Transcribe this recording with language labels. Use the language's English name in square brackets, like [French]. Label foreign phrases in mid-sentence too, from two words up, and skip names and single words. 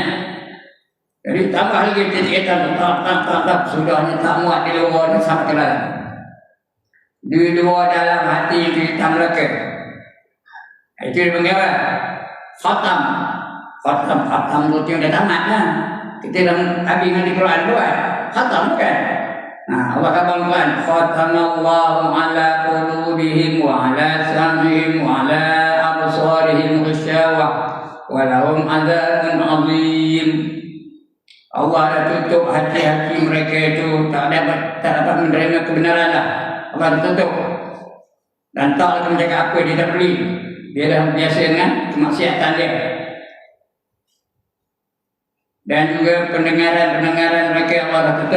[Malay] Jadi tambah lagi titik-titik tak sudahnya tak muat di luar ni sampai ke dalam. Di luar dalam hati kita mereka. Itu dipanggil apa? Khatam tu yang dah tamat lah. Kita dalam habis dengan di Quran buat khatam bukan? Nah, Allah kata Quran, [Arabic] ختم الله على قلوبهم وعلى سمعهم وعلى أبصارهم غشاوة ولهم عذاب عظيم. [Malay] Allah dah tutup hati-hati mereka itu, tak dapat menerima kebenaran lah. Allah dah tutup. Dan tak akan menjaga apa dia tak beli. Dia dah biasa dengan kemaksiatan dia. Dan juga pendengaran mereka Allah dah tutup.